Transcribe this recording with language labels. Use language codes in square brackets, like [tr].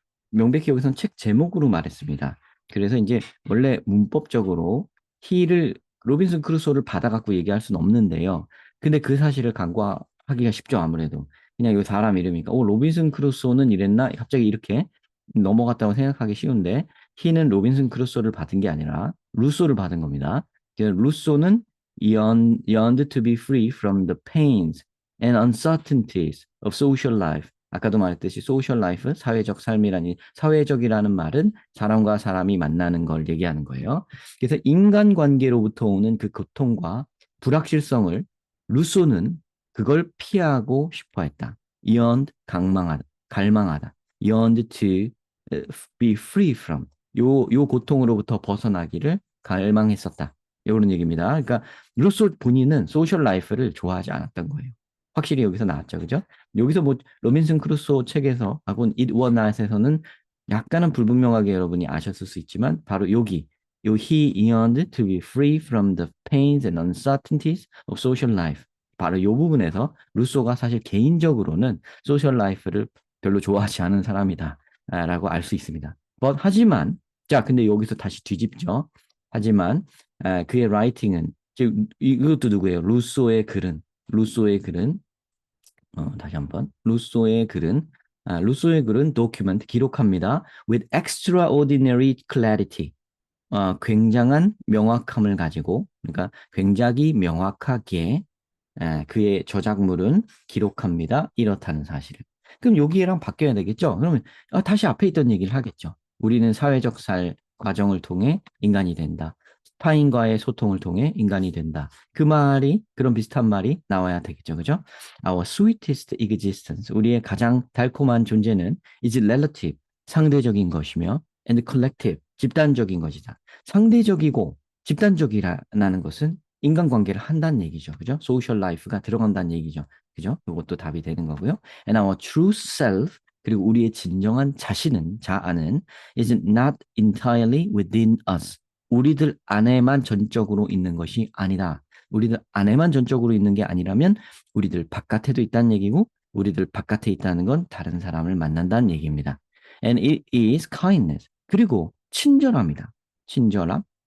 [ko] 명백히 여기서는 책 제목으로 말했습니다. 그래서 이제 원래 문법적으로 he를 로빈슨 크루소를 받아갖고 얘기할 수는 없는데요. 근데 그 사실을 간과하기가 쉽죠, 아무래도. 그냥 이 사람 이름이니까, 로빈슨 크루소는 이랬나? 갑자기 이렇게 넘어갔다고 생각하기 쉬운데, he는 로빈슨 크루소를 받은 게 아니라 루소를 받은 겁니다. 그래서 루소는 [en] yearned to be free from the pains and uncertainties of social life. [ko] 아까도 말했듯이 소셜 라이프, 사회적 삶이라니 사회적이라는 말은 사람과 사람이 만나는 걸 얘기하는 거예요. 그래서 인간관계로부터 오는 그 고통과 불확실성을 루소는 그걸 피하고 싶어 했다. [en] yearned, [ko] 갈망하다. [en] yearned to be free from. [ko] 요 고통으로부터 벗어나기를 갈망했었다. 이런 얘기입니다. 그러니까 루소 본인은 소셜 라이프를 좋아하지 않았던 거예요. 확실히 여기서 나왔죠, 그죠? 여기서 뭐 로빈슨 크루소 책에서 하고 [en] It Was Not [ko] 에서는 약간은 불분명하게 여러분이 아셨을 수 있지만 바로 요 [en] He yearned to be free from the pains and uncertainties of social life. [ko] 바로 요 부분에서 루소가 사실 개인적으로는 소셜 라이프를 별로 좋아하지 않은 사람이다 라고 알 수 있습니다. 하지만 자 근데 여기서 다시 뒤집죠. 하지만 그의 라이팅은 이것도 누구예요? 루소의 글은 다시 한번 루소의 글은 document 기록합니다. [en] with extraordinary clarity. [ko] 굉장한 명확함을 가지고 그러니까 굉장히 명확하게 그의 저작물은 기록합니다. 이렇다는 사실을. 그럼 여기랑 바뀌어야 되겠죠? 그러면 다시 앞에 있던 얘기를 하겠죠. 우리는 사회적 과정을 통해 인간이 된다. 타인과의 소통을 통해 인간이 된다. 그런 비슷한 말이 나와야 되겠죠. 그죠? [en] Our sweetest existence, [ko] 우리의 가장 달콤한 존재는 [en] is relative, [ko] 상대적인 것이며 [en] and collective, [ko] 집단적인 것이다. 상대적이고 집단적이라는 것은 인간관계를 한다는 얘기죠. 그죠? 소셜 라이프가 들어간다는 얘기죠. 그죠? 이것도 답이 되는 거고요. [en] And our true self, [ko] 그리고 우리의 진정한 자아는 [en] is not entirely within us. [ko] 우리들 안에만 전적으로 있는 것이 아니다. 우리들 안에만 전적으로 있는 게 아니라면 우리들 바깥에도 있다는 얘기고 우리들 바깥에 있다는 건 다른 사람을 만난다는 얘기입니다. [en] And it is kindness. [ko] 그리고 친절합니다. 친절함.